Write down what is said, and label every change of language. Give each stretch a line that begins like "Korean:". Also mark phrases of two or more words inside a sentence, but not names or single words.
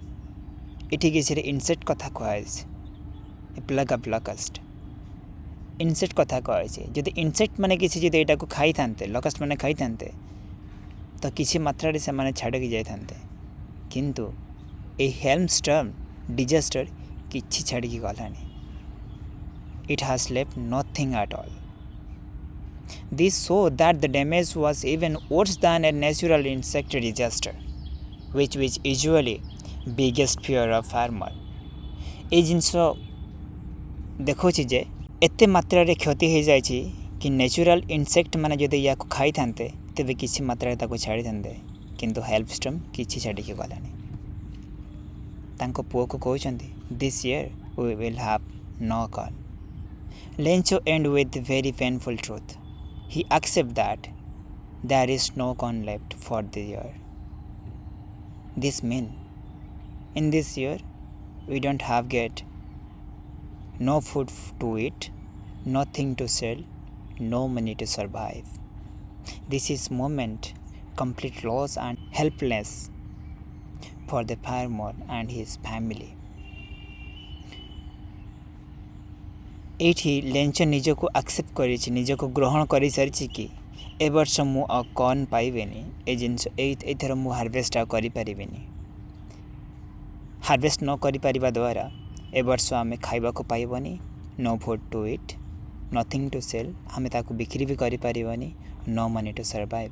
Odia: ଏଠି କିଛିରେ ଇନସେକ୍ଟ କଥା କୁହାଯାଇଛି, ଏ
English: plague of locust insect
Odia: କଥା କୁହାଯାଇଛି। ଯଦି ଇନସେକ୍ଟ ମାନେ କିଛି ଯଦି ଏଇଟାକୁ ଖାଇଥାନ୍ତେ, ଲକଷ୍ଟ ମାନେ ଖାଇଥାନ୍ତେ, ତ କିଛି ମାତ୍ରାରେ ସେମାନେ ଛାଡ଼ିକି ଯାଇଥାନ୍ତେ, କିନ୍ତୁ ଏହି
English: hailstorm disaster
Odia: କିଛି ଛାଡ଼ିକି ଗଲାନି।
English: It has left nothing at all. This show that the damage was even worse than a natural insect disaster, which is usually biggest fear of farmer.
Odia: এই ଜିନିଷ ଦେଖାଉଛି ଯେ ଏତେ ମାତ୍ରାରେ କ୍ଷତି ହୋଇଯାଇଛି କି
English: natural insect
Odia: ମାନେ ଯଦି ୟାକୁ ଖାଇଥାନ୍ତେ ତେବେ କିଛି ମାତ୍ରାରେ ତାକୁ ଛାଡ଼ିଥାନ୍ତେ, କିନ୍ତୁ ହେଲ୍ମଷ୍ଟର୍ମ କିଛି ଛାଡ଼ିକି ଗଲାନି। ତାଙ୍କ ପୁଅକୁ କହୁଛନ୍ତି,
English: this year we will have no corn. Lencho end with very painful truth. He accepts that there is no corn left for the year. This means in this year we don't have get no food to eat, nothing to sell, no money to survive. This is moment complete loss and helplessness for the farmer and his family.
Odia: ଏଇଠି ଲେଞ୍ଚ ନିଜକୁ ଆକ୍ସେପ୍ଟ କରିଛି, ନିଜକୁ ଗ୍ରହଣ କରିସାରିଛି କି ଏ ବର୍ଷ ମୁଁ ଆଉ କର୍ନ ପାଇବେନି, ଏ ଜିନିଷ ଏଇଥର ମୁଁ ହାରଭେଷ୍ଟ ଆଉ କରିପାରିବିନି। ହାରଭେଷ୍ଟ ନ କରିପାରିବା ଦ୍ୱାରା ଏ ବର୍ଷ ଆମେ ଖାଇବାକୁ ପାଇବନି,
English: no food to eat, nothing to sell,
Odia: ଆମେ ତାକୁ ବିକ୍ରି ବି କରିପାରିବନି,
English: no money to survive.